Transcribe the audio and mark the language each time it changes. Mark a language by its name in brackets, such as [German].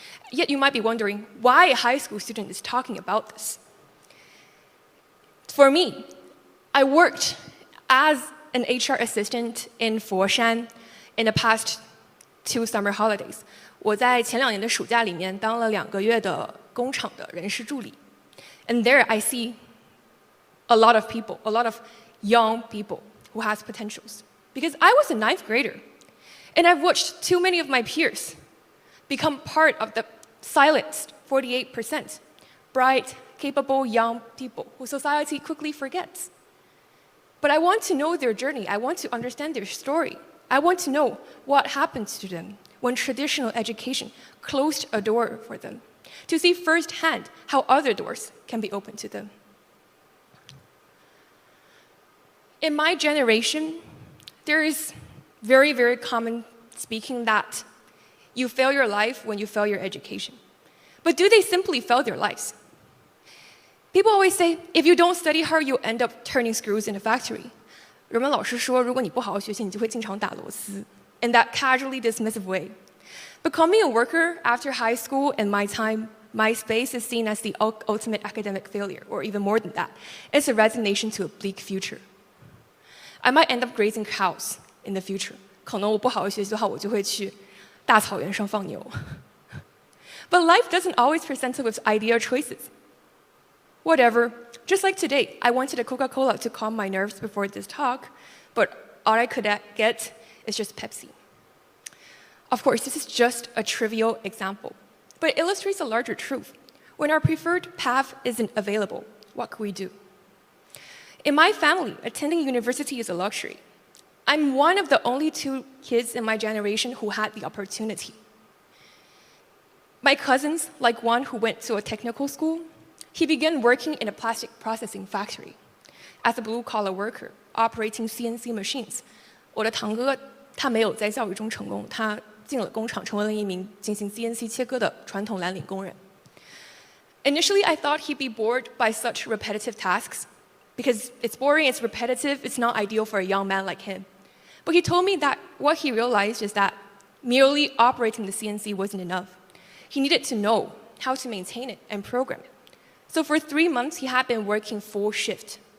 [English] Yet you might be wondering why a high school student is talking about this. For me, I worked as an HR assistant in Foshan in the past 2 summer holidays. [Chinese] 我在前2年的暑假里面当了2个月的工厂的人事助理。 [English] And there I see a lot of people, a lot of young people who has potentials. Because I was a 9th grader, and I've watched too many of my peers become part of the silenced 48%, bright, capable young people who society quickly forgets. But I want to know their journey. I want to understand their story. I want to know what happened to them when traditional education closed a door for them, to see firsthand how other doors can be opened to them. In my generation, there is very, very common speaking that you fail your life when you fail your education. But do they simply fail their lives? People always say, if you don't study hard, you'll end up turning screws in a factory. [Chinese] 人们老是说，如果你不好好学习，你就会进厂打螺丝 [English] in that casually dismissive way. Becoming a worker after high school in my time, my space is seen as the ultimate academic failure, or even more than that. It's a resignation to a bleak future. I might end up grazing cows in the future. [Chinese] 可能我不好好学习的话，我就会去大草原上放牛。 [English] But life doesn't always present us with ideal choices. Whatever. Just like today, I wanted a Coca-Cola to calm my nerves before this talk, but all I could get is just Pepsi. Of course, this is just a trivial example, but it illustrates a larger truth. When our preferred path isn't available, what can we do? In my family, attending university is a luxury. I'm one of the only 2 kids in my generation who had the opportunity. My cousins, like one who went to a technical school, he began working in a plastic processing factory as a blue-collar worker, operating CNC machines. [Chinese] 我的堂哥他没有在教育中成功，他进了工厂，成为了一名进行 CNC 切割的传统蓝领工人。 [English] Initially, I thought he'd be bored by such repetitive tasks because it's boring, it's repetitive, it's not ideal for a young man like him. But he told me that what he realized is that merely operating the CNC wasn't enough. He needed to know how to maintain it and program it. So for 3 months, he had been working full shift.